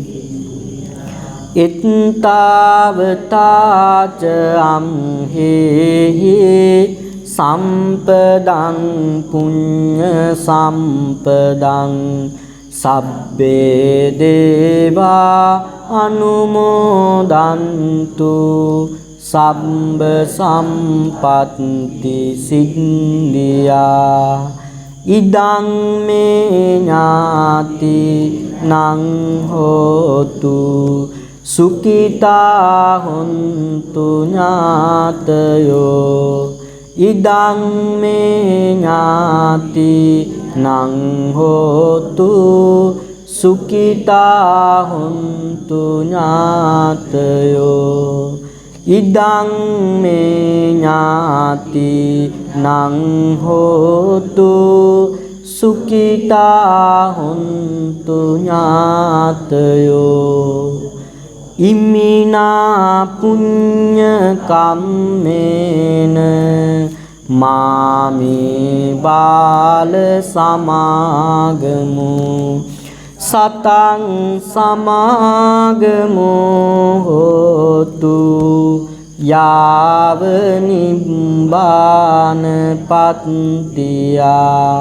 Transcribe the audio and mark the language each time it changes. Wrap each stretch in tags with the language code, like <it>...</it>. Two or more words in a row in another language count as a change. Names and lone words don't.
<pi>එත්තාවතාච අම්හෙහි සම්පදං පුඤ්ඤ සම්පදං සබ්බේ දේවා අනුමෝදන්තු සබ්බ සම්පත්ති සිද්ධියා. ඉදං මේ ඥාති නං හෝතු සුඛිතා හොන්තු ඥාතයෝ. ඉදං මේ ඥාති නං හෝතු සුඛිතා හොන්තු ඥාතයෝ. ඉදං මේ ඥාති නං හෝතු සුඛිතා හොන්තු ඥාතයෝ. ඉමිනා පුඤ්ඤ කම්මේන මාමේ බාල සමාගමු සතං සමාගමු හෝතු යාව නිබ්බාන පත්තියා.</pi>